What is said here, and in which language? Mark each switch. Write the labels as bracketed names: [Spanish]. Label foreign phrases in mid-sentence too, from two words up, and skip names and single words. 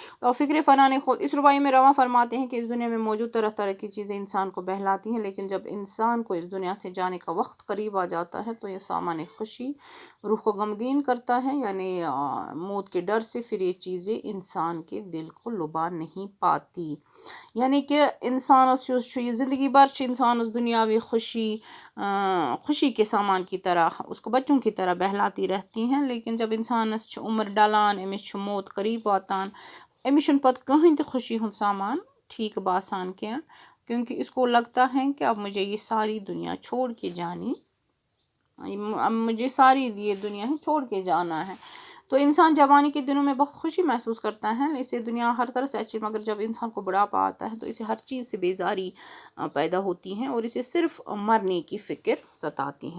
[Urdu] اور فکر فنا نے اس ربائی میں رواں فرماتے ہیں کہ اس دنیا میں موجود طرح طرح کی چیزیں انسان کو بہلاتی ہیں، لیکن جب انسان کو اس دنیا سے جانے کا وقت قریب آ جاتا ہے تو یہ سامان خوشی روح کو غمگین کرتا ہے. یعنی موت کے ڈر سے پھر یہ چیزیں انسان کے دل کو لبا نہیں پاتی. یعنی کہ انسان یہ زندگی بھر انسان اس دنیاوی خوشی کے سامان کی طرح اس کو بچوں کی طرح بہلاتی رہتی ہیں. [Kashmiri] لیکن جب انسانس عمر ڈلان، امس موت قریب واتان، امس پتہ کہیں تہ خوشی ہند سامان ٹھیک باسان کی، [Urdu] کیونکہ اس کو لگتا ہے کہ اب مجھے یہ ساری دنیا چھوڑ کے جانی، اب مجھے ساری یہ دنیا چھوڑ کے جانا ہے. تو انسان جوانی کے دنوں میں بہت خوشی محسوس کرتا ہے، اسے دنیا ہر طرح سے اچھی، مگر جب انسان کو بڑھاپا آتا ہے تو اسے ہر چیز سے بیزاری پیدا ہوتی ہے اور اسے صرف مرنے کی فکر ستاتی ہے۔